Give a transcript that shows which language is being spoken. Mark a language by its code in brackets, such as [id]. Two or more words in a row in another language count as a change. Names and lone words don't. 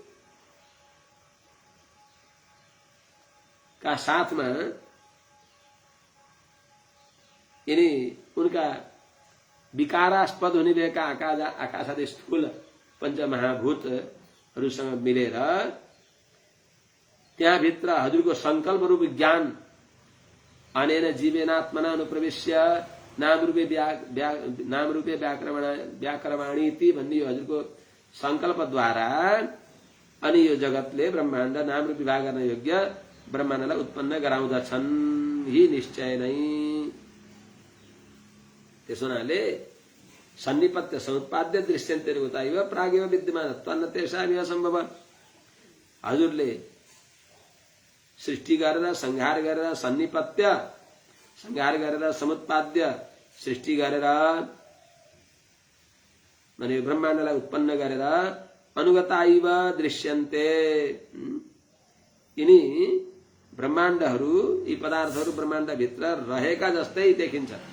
[ne] का साथमा यिनी उनका विकारास्पद हुने भएका आकाशादि स्थूल पञ्चमहाभूतहरूसँग मिलेर त्यहाँभित्र हजुरको संकल्प रूप ज्ञान [sa] अनेन जीवेनात्मना अनुप्रवेश्य नाम रूपे व्याकरवाणीति [ne] भन्ने यो हजुरको संकल्पद्वारा अनि यो जगतले ब्रह्माण्ड नाम रूप विभाग गर्न योग्य ब्रह्माण्डलाई उत्पन्न गराउँदछन् ही निश्चय नै। त्यसो हुनाले [sa] सन्निपत्य समुत्पाद्य दृश्यन्ते उताइव प्रागेव विद्यमान त्वन्न तेषामिव सम्भव [ne] हजुरले सृष्टि गरेर संहार गरेर सन्निपत्य संहार गरेर समुत्पाद्य सृष्टि गरेर माने ब्रह्माण्डलाई उत्पन्न गरेर [sa] अनुगताइव दृश्यन्ते [ne] यिनी ब्रह्माण्डहरू यी पदार्थहरू ब्रह्माण्डभित्र रहेका जस्तै देखिन्छ।